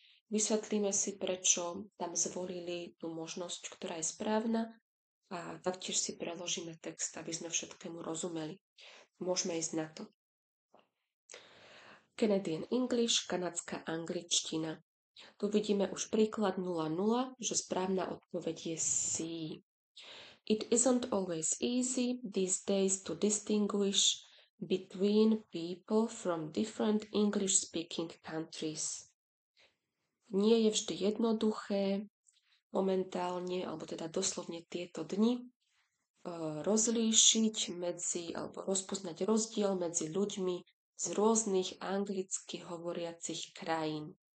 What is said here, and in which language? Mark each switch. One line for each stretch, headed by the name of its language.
Slovak: Vysvetlíme si, prečo tam zvolili tú možnosť, ktorá je správna, a taktiež si preložíme text, aby sme všetkému rozumeli. Môžeme ísť na to. Canadian English, kanadská angličtina. Tu vidíme už príklad 0,0, že správna odpoveď je C.
English: It isn't always easy these days to distinguish between people from different English-speaking countries.
Slovak: Nie je vždy jednoduché momentálne, alebo teda doslovne tieto dni, rozlíšiť alebo rozpoznať rozdiel medzi ľuďmi z rôznych anglicky hovoriacich krajín.